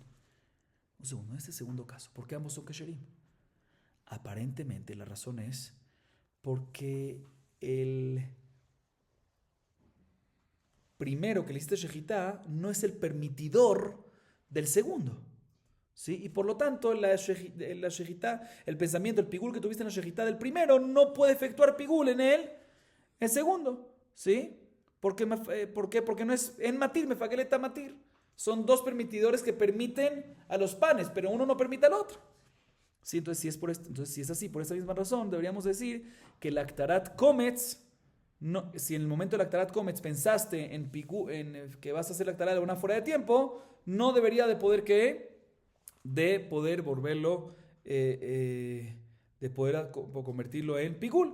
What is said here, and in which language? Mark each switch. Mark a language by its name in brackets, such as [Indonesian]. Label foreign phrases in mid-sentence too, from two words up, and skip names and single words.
[Spanish] Un segundo, en este segundo caso, ¿por qué ambos son kesherim? Aparentemente la razón es porque el primero que le hiciste shejitá no es el permitidor del segundo. ¿Sí? Y por lo tanto, la shejitá, el pensamiento, el pigul que tuviste en la shejitá del primero, no puede efectuar pigul en el segundo. ¿Sí? ¿Por qué? Porque no es en matir, [Hebrew] מפגלת מתיר. [Spanish] Son dos permitidores que permiten a los panes, pero uno no permite al otro. ¿Sí? Entonces, si es así, por esta misma razón, deberíamos decir que el [Hebrew] הקטרת קומץ, [Spanish] no, si en el momento del [Hebrew] הקטרת קומץ [Spanish] pensaste en que vas a hacer la Aktarat de una fuera de tiempo, no debería de poder volverlo, de poder convertirlo en pigul.